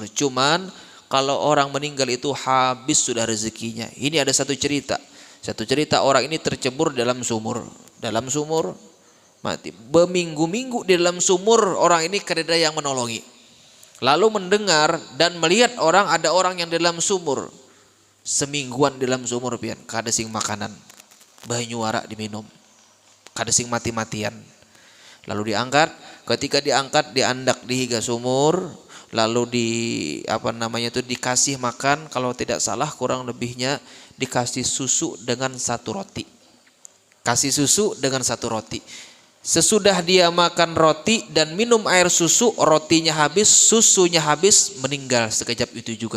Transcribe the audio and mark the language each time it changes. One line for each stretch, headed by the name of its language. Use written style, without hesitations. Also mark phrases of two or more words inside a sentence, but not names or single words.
Indonesian: Cuman kalau orang meninggal itu habis sudah rezekinya. Ini ada satu cerita. Satu cerita orang ini tercebur dalam sumur. Dalam sumur mati.
Banjar: Berminggu-minggu di dalam sumur orang ini kada yang menolongi.
Indonesian: Lalu mendengar dan melihat ada orang yang dalam sumur.
Banjar: Semingguan dalam sumur pian. Kada sing makanan. Banyu warak diminum, kada sing mati-matian.
Indonesian: Lalu diangkat, ketika diangkat diandak di higa sumur, lalu dikasih makan, kalau tidak salah kurang lebihnya dikasih susu dengan satu roti. Kasih susu dengan satu roti. Sesudah dia makan roti dan minum air susu, rotinya habis, susunya habis, meninggal sekejap itu juga.